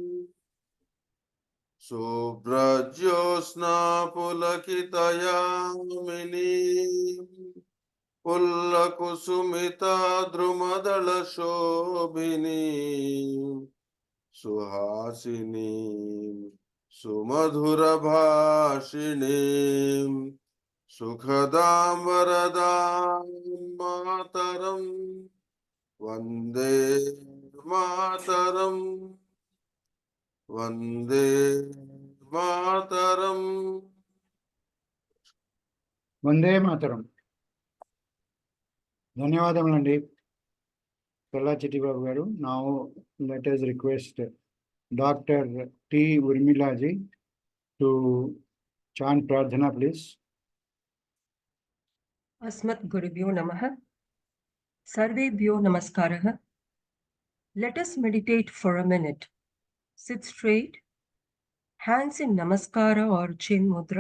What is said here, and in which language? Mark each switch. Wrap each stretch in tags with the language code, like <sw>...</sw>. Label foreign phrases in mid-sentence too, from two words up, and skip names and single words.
<sa>शुभ्रज्योत्स्ना पुलकितयामिनी फुल्लकुसुमित द्रुमदल शोभिनी सुहासिनी सुमधुर भाषिणी सुखदां वरदां मातरं वन्दे मातरम्. वन्दे मातरम्. వందే మాతరం.</sa> <te>ధన్యవాదములండి చల్లా చిట్టిబాబు గారు.</te> <en>now let us request Dr. T. Urmilaji to chant Prardhana, please.</en> <sa>अस्मत् गुरुभ्यो नमः. सर्वेभ्यो नमस्कारः.</sa> <en>Let us meditate for a minute. Sit straight, hands in Namaskara or Chin Mudra.</en>